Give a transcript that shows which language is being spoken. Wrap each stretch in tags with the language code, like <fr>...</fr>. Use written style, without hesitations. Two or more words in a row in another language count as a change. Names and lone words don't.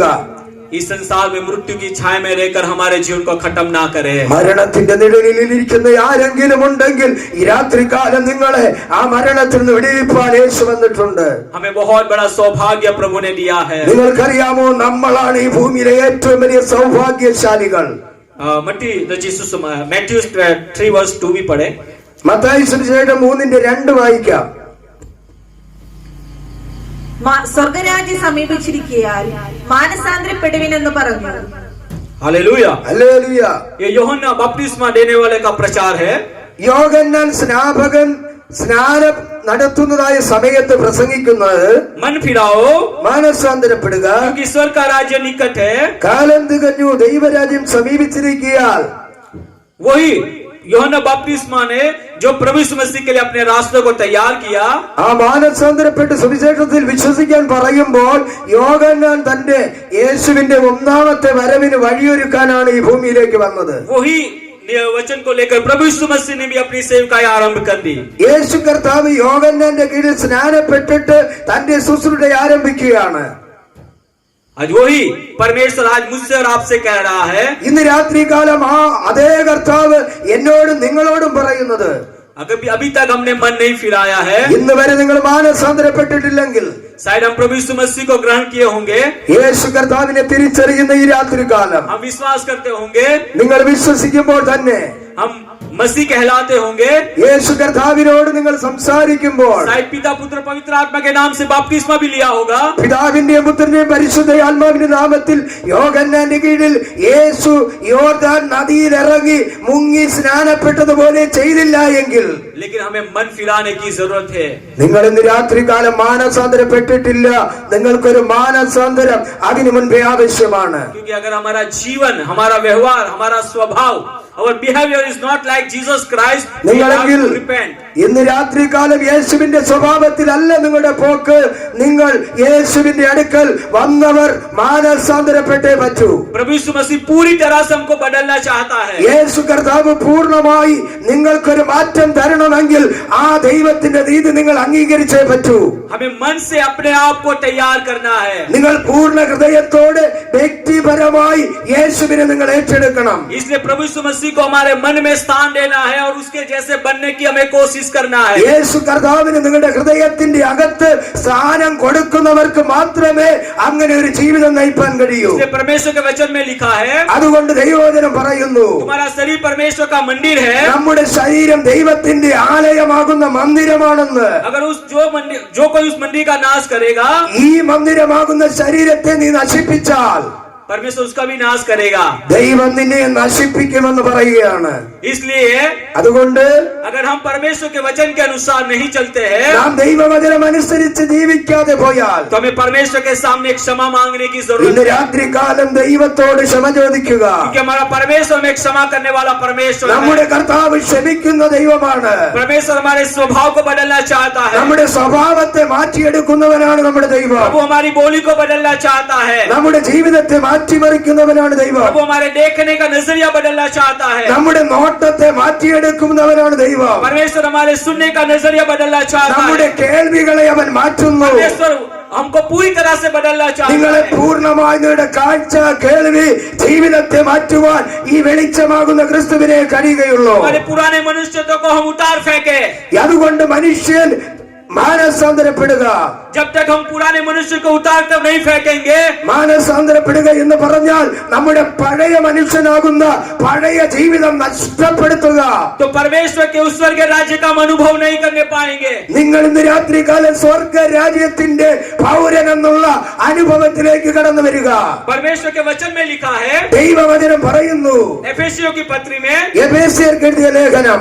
<hi>इस संसार में मृत्यु की छाया में रहकर हमारे जीवन को खत्म ना करे।</hi> <ml>മരണത്തിന്റെ നിഴലിൽ ഇരിക്കുന്ന ആരെങ്കിലും ഉണ്ടെങ്കിൽ ഈ രാത്രികാലം നിങ്ങളെ ആ മരണത്തിൽ നിന്ന് വിടുവിപ്പാൻ യേശു വന്നിട്ടുണ്ട്.</ml> <hi>हमें बहुत बड़ा सौभाग्य प्रभु ने दिया है।</hi> <ml>നിങ്ങൾക്കറിയാമോ, നമ്മളാണ് ഈ ഭൂമിയിലെ ഏറ്റവും വലിയ സൗഭാഗ്യശാലികൾ.</ml> <hi>मैथ्यू 3 verse 2 भी पढ़े।</hi> <ml>മത്തായി സുവിശേഷം 3:2 വായിക്കാം. സ്വർഗരാജ്യം സമീപിച്ചിരിക്കയാൽ മാനസാന്തരപ്പെടുവിനെന്ന് പറഞ്ഞു.</ml> <hi>हालेलुया,</hi> <ml>ഹല്ലേലൂയ.</ml> <hi>ये യോഹന്നാൻ बपतिस्मा देने वाले का प्रचार है।</hi> <ml>യോഹന്നാൻ സ്നാപകൻ സ്നാനം നടത്തുന്നതായ സമയത്ത് പ്രസംഗിക്കുന്നത്</ml> <hi>मन फिराओ,</hi> <ml>മാനസാന്തരപ്പെടുക,</ml> <hi>क्योंकि स्वर्ग का राज्य निकट है।</hi> <ml>കാലം തികഞ്ഞു, ദൈവരാജ്യം സമീപിച്ചിരിക്കയാൽ.</ml> <hi>वही യോഹന്ന बपतिस्मा ने जो प्रभु यीशु मसीह के लिए अपने रास्ते को तैयार किया,</hi> <ml>ആ മാനസാന്തരപ്പെട്ട് സുവിശേഷത്തിൽ വിശ്വസിക്കാൻ പറയുമ്പോൾ യോഹന്നാൻ തന്റെ യേശുവിന്റെ ഒന്നാമത്തെ വരവിന് വഴിയൊരുക്കാനാണ് ഈ ഭൂമിയിലേക്ക് വന്നത്.</ml> <hi>वही वचन को लेकर प्रभु यीशु मसीह ने भी अपनी सेवकाई आरंभ कर दी.</hi> <ml>യേശു കർത്താവ് യോഹന്നാന്റെ കീഴിൽ സ്നാനപ്പെട്ടിട്ട് തന്റെ ശുശ്രൂഷ ആരംഭിക്കുകയാണ്.</ml> <hi>आज वही परमेश्वर आज मुझसे और आपसे कह रहा है,</hi> <ml>ഇന്ന് രാത്രികാലം ആ അതേ കർത്താവ് എന്നോടും നിങ്ങളോടും പറയുന്നത്,</ml> <hi>अगर अभी तक हमने मन नहीं फिराया है,</hi> <ml>ഇന്ന് വരെ നിങ്ങൾ മാനസാന്തരപ്പെട്ടിട്ടില്ലെങ്കിൽ</ml> <hi>शायद हम प्रभु यीशु मसीह को ग्रहण किए होंगे,</hi> <ml>യേശു കർത്താവിനെ തിരിച്ചറിയുന്ന ഈ രാത്രികാലം</ml> <hi>हम विश्वास करते होंगे,</hi> <ml>നിങ്ങൾ വിശ്വസിക്കുമ്പോൾ തന്നെ,</ml> <hi>हम मसीह कहलाते होंगे,</hi> <ml>യേശു കർത്താവിനോട് നിങ്ങൾ സംസാരിക്കുമ്പോൾ</ml> <hi>शायद पिता पुत्र पवित्र आत्मा के नाम से बपतिस्मा भी लिया होगा,</hi> <ml>പിതാവിന്റെയും പുത്രന്റെയും പരിശുദ്ധ ആത്മാവിന്റെ നാമത്തിൽ യോഹന്നാന്റെ കീഴിൽ യേശു യോർദാൻ നദിയിൽ ഇറങ്ങി മുങ്ങി സ്നാനപ്പെട്ടതുപോലെ ചെയ്തില്ല എങ്കിൽ</ml> <hi>लेकिन हमें मन फिराने की जरूरत है.</hi> <ml>നിങ്ങൾ ഇന്ന് രാത്രികാലം മാനസാന്തരപ്പെട്ടിട്ടില്ല. നിങ്ങൾക്കൊരു മാനസാന്തരം അതിനു മുൻപേ ആവശ്യമാണ്.</ml> <hi>क्योंकि अगर हमारा जीवन, हमारा व्यवहार, हमारा स्वभाव,</hi> <en>our behavior is not like Jesus Christ, we have</en> <ml>നിങ്ങളെങ്കിൽ</ml> <en>to repent.</en> <ml>ഇന്ന് രാത്രികാലം യേശുവിന്റെ സ്വഭാവത്തിലല്ല നിങ്ങളുടെ പോക്ക്. നിങ്ങൾ യേശുവിന്റെ അടുക്കൽ വന്നവർ മാനസാന്തരപ്പെട്ടേ പറ്റൂ.</ml> <hi>प्रभु यीशु मसीह पूरी तरह से हमको बदलना चाहता है.</hi> <ml>യേശു കർത്താവ് പൂർണ്ണമായി നിങ്ങൾക്കൊരു മാറ്റം തരണമെങ്കിൽ ആ ദൈവത്തിന്റെ നീതി നിങ്ങൾ അംഗീകരിച്ചേ പറ്റൂ.</ml> <hi>हमें मन से अपने आप को तैयार करना है.</hi> <ml>നിങ്ങൾ പൂർണ്ണ ഹൃദയത്തോടെ വ്യക്തിപരമായി യേശുവിനെ നിങ്ങൾ ഏറ്റെടുക്കണം.</ml> <hi>इसलिए प्रभु यीशु मसीह को हमारे मन में स्थान देना है और उसके जैसे बनने की हमें कोशिश करना है.</hi> <ml>യേശു കർത്താവിന് നിങ്ങളുടെ ഹൃദയത്തിന്റെ അകത്ത് സ്ഥാനം കൊടുക്കുന്നവർക്ക് മാത്രമേ അങ്ങനെ ഒരു ജീവിതം നയിപ്പാൻ കഴിയൂ.</ml> <hi>इसलिए परमेश्वर के वचन में लिखा है,</hi> <ml>അതുകൊണ്ട് ദൈവവചനം പറയുന്നു,</ml> <hi>तुम्हारा शरीर परमेश्वर का मंदिर है.</hi> <ml>നമ്മുടെ ശരീരം ദൈവത്തിന്റെ ആലയമാകുന്ന മന്ദിരമാണെന്ന്.</ml> <hi>अगर जो कोई उस मंदिर का नाश करेगा,</hi> <ml>ഈ മന്ദിരമാകുന്ന ശരീരത്തെ നീ നശിപ്പിച്ചാൽ</ml> <hi>परमेश्वर उसका भी नाश करेगा.</hi> <ml>ദൈവം നിന്നെ നശിപ്പിക്കുമെന്ന് പറയുകയാണ്.</ml> <hi>इसलिए</hi> <ml>അതുകൊണ്ട്</ml> <hi>अगर हम परमेश्वर के वचन के अनुसार नहीं चलते हैं,</hi> <ml>നാം ദൈവവചനം അനുസരിച്ച് ജീവിക്കാതെ പോയാൽ</ml> <hi>तो हमें परमेश्वर के सामने एक क्षमा मांगने की</hi> <ml>ഇന്ന്</ml> <hi>जरूरत है.</hi> <ml>രാത്രികാലം ദൈവത്തോട് ക്ഷമ ചോദിക്കുക.</ml> <hi>क्योंकि हमारा परमेश्वर हमें क्षमा करने वाला परमेश्वर</hi> <ml>നമ്മുടെ</ml> <hi>है.</hi> <ml>കർത്താവ് ക്ഷമിക്കുന്ന ദൈവമാണ്.</ml> <hi>परमेश्वर हमारे स्वभाव को बदलना चाहता है.</hi> <ml>നമ്മുടെ സ്വഭാവത്തെ മാറ്റിയെടുക്കുന്നവനാണ് നമ്മുടെ ദൈവം.</ml> <hi>प्रभु हमारी बोली को बदलना चाहता है.</hi> <ml>നമ്മുടെ ജീവിതത്തെ മാറ്റിമറിക്കുന്നവനാണ് ദൈവം.</ml> <hi>प्रभु हमारे देखने का नजरिया बदलना चाहता है.</hi> <ml>നമ്മുടെ നോട്ടത്തെ മാറ്റിയെടുക്കുന്നവനാണ് ദൈവം.</ml> <hi>परमेश्वर हमारे सुनने का नजरिया बदलना चाहता</hi> <ml>നമ്മുടെ</ml> <hi>है.</hi> <ml>കേൾവികളെ അവൻ മാറ്റുന്നു.</ml> <hi>परमेश्वर हमको पूरी तरह से बदलना चाहता</hi> <ml>നിങ്ങളെ</ml> <hi>है.</hi> <ml>പൂർണ്ണമായി നിങ്ങളുടെ കാഴ്ച കേൾവി ജീവിതത്തെ മാറ്റുവാൻ ഈ വെളിച്ചമാകുന്ന ക്രിസ്തുവിനെ കഴിയുകയുള്ളൂ.</ml> <hi>हमारे पुराने मनुष्यत्व को हम उतार फेंके.</hi> <ml>അതുകൊണ്ട് മനുഷ്യൻ മാനസാന്തരപ്പെടുക.</ml> <hi>जब तक हम पुराने मनुष्य को उतार कर नहीं फेंकेंगे,</hi> <ml>മാനസാന്തരപ്പെടുക എന്ന് പറഞ്ഞാൽ നമ്മുടെ പഴയ മനുഷ്യനാകുന്ന പഴയ ജീവിതം നഷ്ടപ്പെടുത്തുക.</ml> <hi>तो परमेश्वर के उस स्वर्ग राज्य का हम अनुभव नहीं करने पाएंगे.</hi> <ml>നിങ്ങൾ ഇന്ന് രാത്രികാലം സ്വർഗ രാജ്യത്തിന്റെ പൗരൻ എന്നുള്ള അനുഭവത്തിലേക്ക് കടന്നു വരിക.</ml> <hi>परमेश्वर के वचन में लिखा है,</hi> <ml>ദൈവവചനം പറയുന്നു,</ml> <hi>एफेसियों की पत्री में,</hi> <ml>എഫേസ്യർക്ക് എഴുതിയ ലേഖനം</ml>